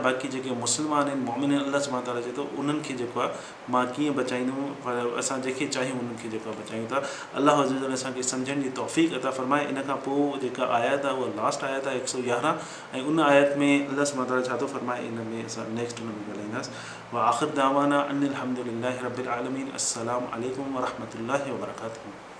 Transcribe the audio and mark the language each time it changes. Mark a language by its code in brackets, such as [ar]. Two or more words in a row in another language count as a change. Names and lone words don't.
[sd] बाक़ी जेके मुस्लमान आहिनि, मोमिन आहिनि, अलाह [ar] سبحانه تعالى [sd] चए थो उन्हनि खे जेको आहे मां कीअं बचाईंदुमि, पर असां जेके चाहियूं उन्हनि खे जेको आहे बचायूं था। अलाह [ar] عز وجل [sd] असांखे सम्झण जी तौफ़ीक़ अता फ़रमाए। इन खां पोइ जेका आयत आहे उहा लास्ट आयत आहे 111 ऐं उन आयत में अलाह [ar] سبحانه تعالى [sd] छा थो फ़रमाए, इन में असां नेक्स्ट उन में ॻाल्हाईंदासीं। [ar] وآخر دعوانا أن الحمد لله رب العالمين. السلام عليكم ورحمة الله وبركاته.